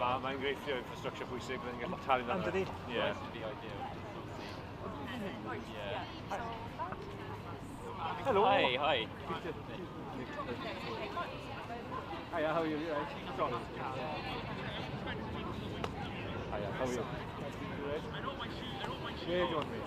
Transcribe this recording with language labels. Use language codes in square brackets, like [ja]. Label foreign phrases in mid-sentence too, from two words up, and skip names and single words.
[cy] mae'n gweithio infrastructure bwysig, byddai'n gallu talu dan [en] Anthony? Yeah. Hello. Hi, hi. Hiya, how are you? You right? John. Hiya, how are you? Where do you want me?